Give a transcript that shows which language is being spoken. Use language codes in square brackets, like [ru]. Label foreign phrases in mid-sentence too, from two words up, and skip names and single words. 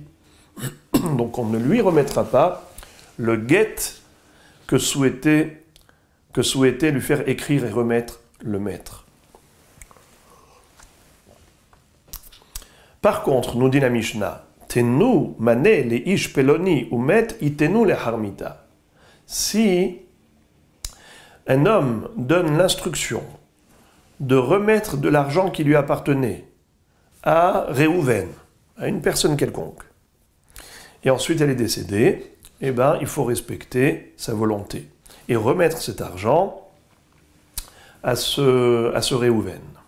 [fr] Donc on ne lui remettra pas le get que souhaitait lui faire écrire et remettre le maître. Par contre, nous dit la Mishnah, [he] תנו מנה לאיש פלוני ומת יתנו לאחר מיתה. [fr] Si un homme donne l'instruction de remettre de l'argent qui lui appartenait à Réhouven, à une personne quelconque, et ensuite elle est décédée, eh bien, il faut respecter sa volonté et remettre cet argent à ce Réhouven.